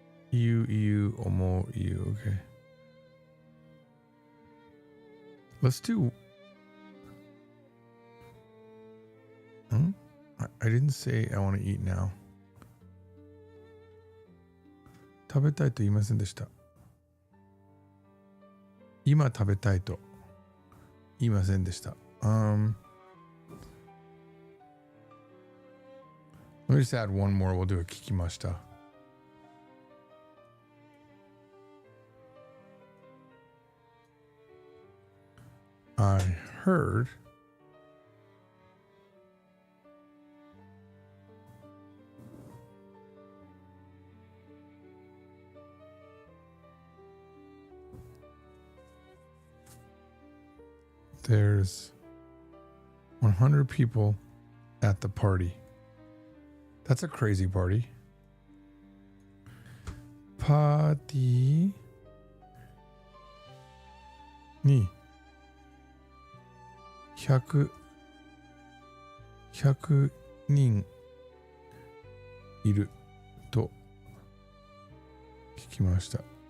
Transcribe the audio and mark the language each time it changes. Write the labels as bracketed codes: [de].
[en] You omou you. Okay. Let's do. I didn't say I want to eat now. [ja] 食べたいと言いませんでした。今食べたいと言いませんでした。 [en] Let me just add one more. We'll do a 聞きました。 I heard there's 100 people at the party. That's a crazy party. [ja] パーティーに100人いると聞きました。